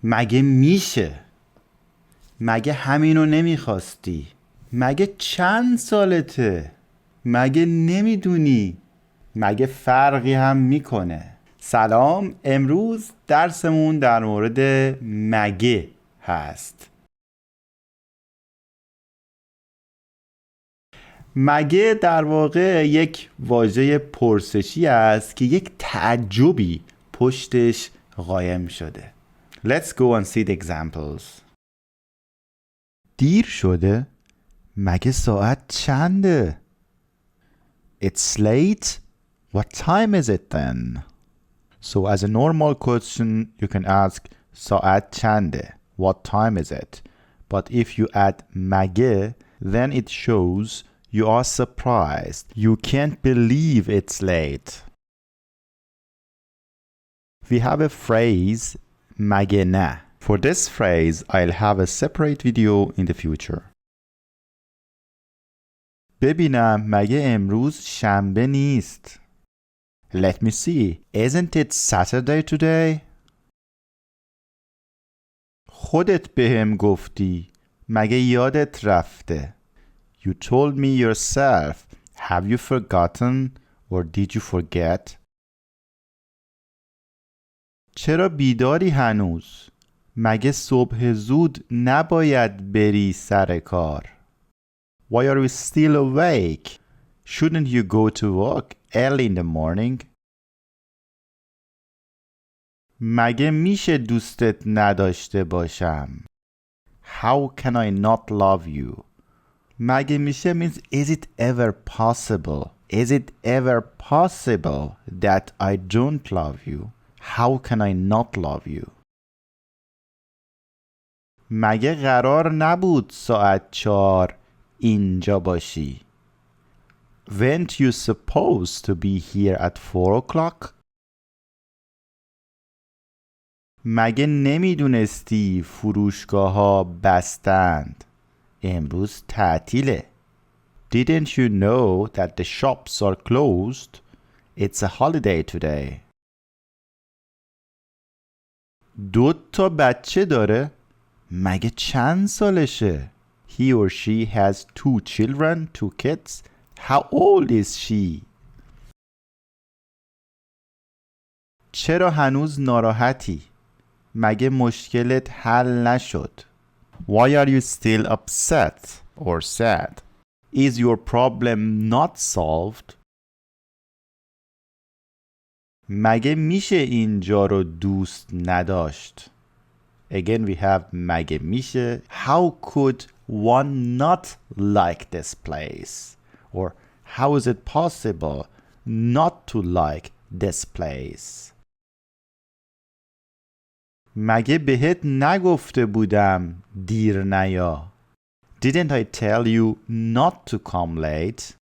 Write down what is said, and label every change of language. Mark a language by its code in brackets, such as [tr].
[fa] مگه میشه؟ مگه همینو نمیخواستی؟ مگه چند سالته؟ مگه نمیدونی؟ مگه فرقی هم میکنه؟ سلام، امروز درسمون در مورد مگه هست. مگه در واقع یک واژه پرسشی است که یک تعجبی پشتش قایم شده. [en] Let's go and see the examples. [fa] دیر شده؟ مگه ساعت چنده؟ [en] It's late? What time is it then? So as a normal question, you can ask [fa] ساعت چنده? [en] What time is it? But if you add مگه, then it shows you are surprised. You can't believe it's late. We have a phrase مگه نه. For this phrase, I'll have a separate video in the future. [fa] ببینم مگه امروز شنبه نیست؟ [en] Let me see. Isn't it Saturday today? [fa] خودت بهم گفتی. مگه یادت رفته؟ [en] You told me yourself. Have you forgotten or did you forget? [fa] چرا بیداری هنوز؟ مگه صبح زود نباید بری سر کار؟ [en] Why are you still awake? Shouldn't you go to work early in the morning? [fa] مگه میشه دوستت نداشته باشم؟ [en] How can I not love you? مگه میشه means is it ever possible? Is it ever possible that I don't love you? How can I not love you? [fa] مگه قرار نبود ساعت 4 اینجا باشی؟ [en] Weren't you supposed to be here at 4 o'clock? [fa] مگه نمیدونستی فروشگاه‌ها بستند؟ امروز تعطیله. [en] Didn't you know that the shops are closed? It's a holiday today. [fa] 2 تا بچه داره؟ مگه چند سالشه؟ [en] He or she has 2 children, 2 kids. How old is she? [fa] چرا هنوز ناراحتی؟ مگه مشکلت حل نشد؟ [en] Why are you still upset or sad? Is your problem not solved? [fa] مگه میشه اینجا رو دوست نداشت؟ [en] Again we have [fa] مگه میشه. [en] How could one not like this place? Or how is it possible not to like this place? [fa] مگه بهت نگفته بودم دیر نیا؟ [en] Didn't I tell you not to come late?